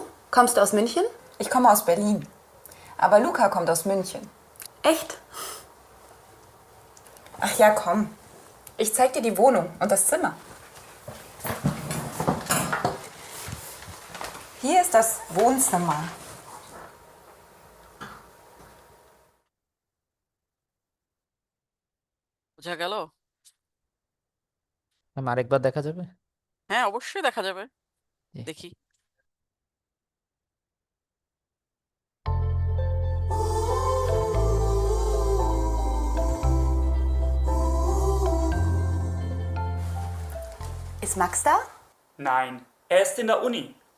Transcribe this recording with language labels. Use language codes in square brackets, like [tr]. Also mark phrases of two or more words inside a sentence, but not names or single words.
[de] Kommst du aus München? Ich komme aus Berlin. Aber Luca kommt aus München. Echt? Ach ja, komm. Ich zeig dir die Wohnung und das Zimmer. Hier ist das Wohnzimmer. [bn] বোঝা গেল? ম্যাম আরেকবার দেখা যাবে? হ্যাঁ, অবশ্যই দেখা যাবে। জি। দেখি। [de] Ist Max da? Nein, er ist in der Uni.